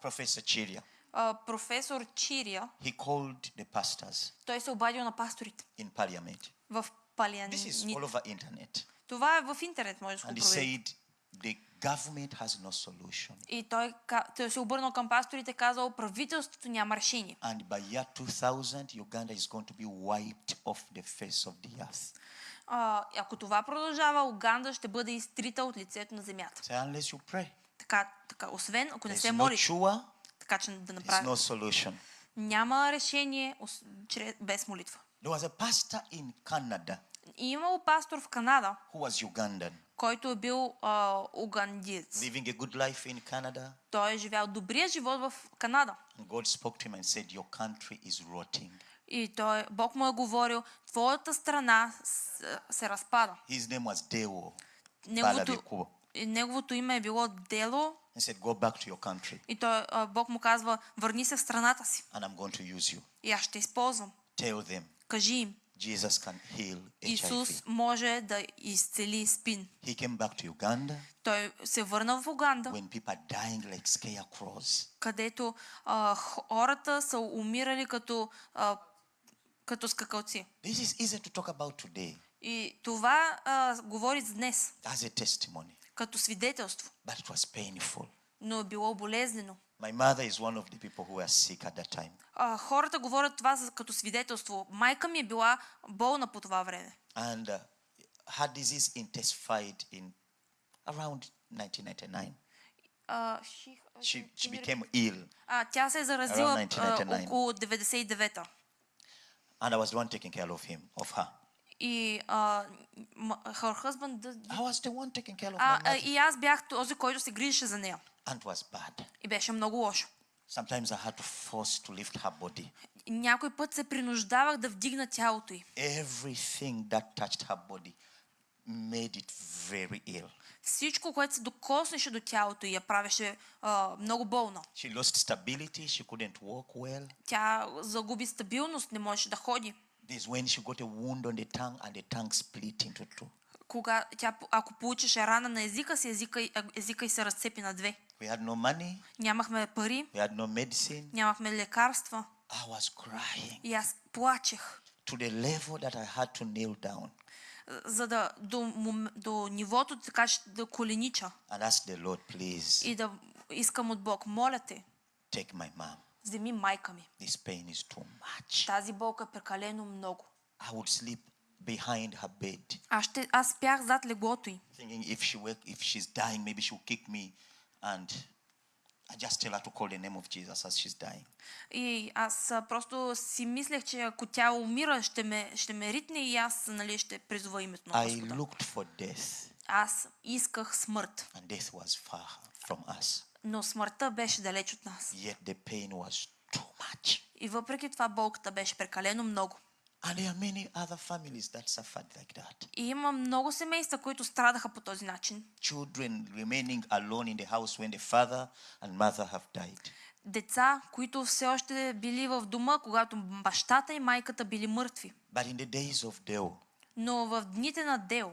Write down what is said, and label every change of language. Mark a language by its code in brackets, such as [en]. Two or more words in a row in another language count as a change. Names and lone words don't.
[en] Professor Chiria, [bg] професор Чирия, [en] he called the pastors [bg] той се обадил на пасторите [en] in parliament. [bg] в [en] This is [bg] Палианите. [en] all over internet. [bg] Това е в интернет, може да [en] And [bg] го [en] he [bg] проверите. [en] said the government has no solution. [bg] И той се обърнал към пасторите, казал, правителството няма решение. [en] And by year 2000, Uganda is going to be wiped off the face of the earth. [bg] Ако това продължава, Уганда ще бъде изтрита от лицето на земята. [en] Say, unless you pray. [bg] Така, освен ако не [en] There's [bg] се [en] no [bg] молиш, [en] cure, [bg] така че да [en] there's [bg] направи. [en] no solution. [bg] Няма решение без молитва. [en] There was a pastor in Canada [bg] И имало пастор в Канада, [en] who was Ugandan, [bg] който е бил угандиец. [en] living a good life in Canada. [bg] Той е живял добрия живот в Канада. [en] And God spoke to him and said, your country is rotting. [bg] И Бог му е говорил, твоята страна се разпада. [en] His name was Deo [bg] Неговото, [en] Balabeko. [bg] неговото име е било Дело. [en] He said, go back to your country [bg] И Бог му казва, върни се в страната си. [en] and I'm going to use you. [bg] И аз ще използвам. [en] Tell them [bg] Кажи им, [en] Jesus can heal [bg] Исус [en] HIV. [bg] може да изцели спин. [en] He came back to Uganda [bg] Той се върна в Уганда, [en] when people are dying like scarecrows. [bg] където хората са умирали като скакалци. [en] This is easy to talk about today [bg] И това говори за днес, [en] as a testimony, [bg] като свидетелство, [en] but it was painful. [bg] но е било болезнено. [en] My mother is one of the people who were sick at that time. [bg] Хората говорят това като свидетелство. Майка ми е била болна по това време. [en] And her disease intensified in around 1999. She became ill, [bg] Тя се е заразила [en] Around 1999. [bg] около 99-та. [en] and I was the one taking care of her. И her husband I was the one taking care of my mother, [bg] и аз бях този, който се грижеше за нея. [en] and it was bad. [bg] И беше много лошо. [en] Sometimes I had to force to lift her body. [bg] И някой път се принуждавах да вдигна тялото й. [en] Everything that touched her body made it very ill. [bg] Всичко, което се докоснеше до тялото й, я правеше много болна. [en] She lost stability. She couldn't walk well. [bg] Тя загуби стабилност, не можеше да ходи. [en] This is when she got a wound on the tongue, and the tongue split into two. [bg] Ако получеше рана на езика си, езика й се разцепи на две. [en] We had no money. [bg] Нямахме пари, [en] We had no medicine. [bg] нямахме лекарства. [en] I was crying [bg] И аз плачех, [en] to the level that I had to kneel down [bg] за да до нивото, така че да коленича [en] and ask the Lord, please [bg] и да искам от Бог, моля те, [en] take my mom. [bg] вземи майка ми. [en] This pain is too much. [bg] Тази болка е прекалено много. [en] I would sleep behind her bed, [bg] Аз спях зад леглото й. [en] thinking if she's dying, maybe she'll kick me, and I just tell her to call the name of Jesus as she's dying. [bg] И аз просто си мислех, че ако тя умира, ще ме ритне и аз ще призова името на [en] I [bg] Господа. [en] looked for death, [bg] Аз исках смърт, [en] and death was far from us. [bg] но смъртта беше далеч от нас. [en] Yet the pain was too much. [bg] И въпреки това болката беше прекалено много. [en] And there are many other families that suffered like that. [bg] И има много семейства, които страдаха по този начин. [en] Children remaining alone in the house when the father and mother have died. [bg] Деца, които все още били в дома, когато бащата и майката били мъртви. [en] But in the days of Deo, [bg] Но в дните на Дел,